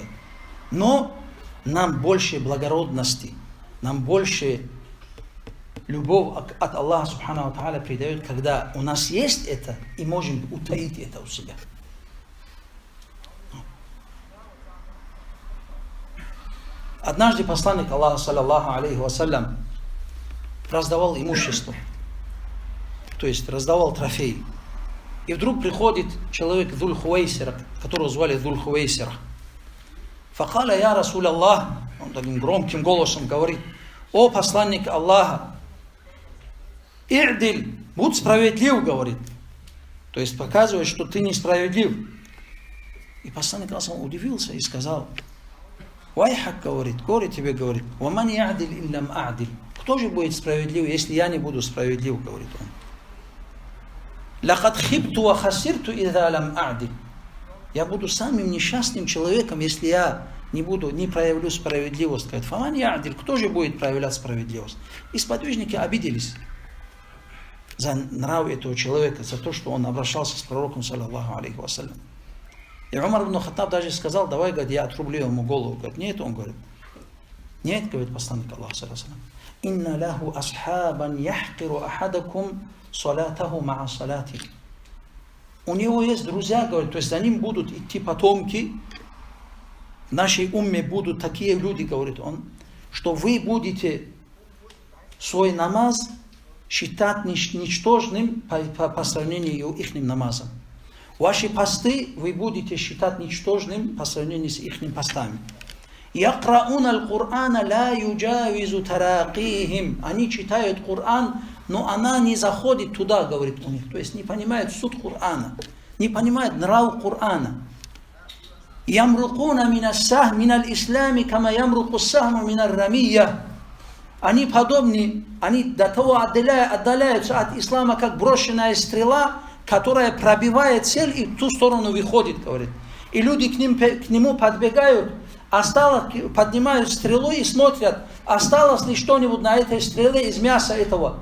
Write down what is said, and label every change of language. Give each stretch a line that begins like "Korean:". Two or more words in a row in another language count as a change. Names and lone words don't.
Russian: Но нам больше благородности, нам больше любовь от Аллаха
Arabic: سبحانه وتعالى
Russian: придает, когда у нас есть это, и можем утаить это у себя. Однажды посланник Аллаха,
Arabic: صلى الله عليه وسلم,
Russian: раздавал имущество, то есть раздавал трофеи. И вдруг приходит человек Зуль Хувейсира, которого звали Зуль Хувейсира.
Arabic: فقال يا رسول الله,
Russian: он таким громким голосом говорит: о посланник Аллаха, И'диль, будь справедлив, говорит. То есть показывает, что ты несправедлив. И посланник Аллаха удивился и сказал: Вайхак, говорит тебе, говорит,
Arabic: ومن يعدل إن لم أعدل.
Russian: Кто же будет справедлив, если я не буду справедлив, говорит он.
Arabic: لقد خبت وخسرت إذا لم أعدل.
Russian: Я буду самым несчастным человеком, если я не проявлю справедливость. Говорит,
Arabic: فمن يعدل,
Russian: кто же будет проявлять справедливость? И сподвижники обиделись за нрав этого человека, за то, что он обращался с пророком,
Arabic: صلى الله عليه وسلم.
Russian: И Умар ибн Хаттаб даже сказал: давай, говорит, я отрублю ему голову. Говорит, нет, он говорит, нет, говорит посланник Аллаха,
Arabic: صلى الله عليه وسلم, إن له أصحابا يحقر أحدكم صلاته مع صلاتهم.
Russian: У него есть друзья, говорит, то есть за ним будут идти потомки, в нашей умме будут такие люди, говорит он, что вы будете свой намаз считать ничтожным по сравнению с их намазом. Ваши посты вы будете считать ничтожным по сравнению с их постами.
Arabic: يقرؤون القرآن لا يجاوز تراقيهم.
Russian: Они читают Коран, но она не заходит туда, говорит у них. То есть не понимают суть Корана, не понимают нрав Корана.
Arabic: يمرقون من الإسلام، كما يمرق السهم من الرمية.
Russian: Они подобны, они до того отдаляются от ислама, как брошенная стрела, которая пробивает цель и в ту сторону выходит, говорит. И люди к нему подбегают, поднимают стрелу и смотрят, осталось ли что-нибудь на этой стреле из мяса этого.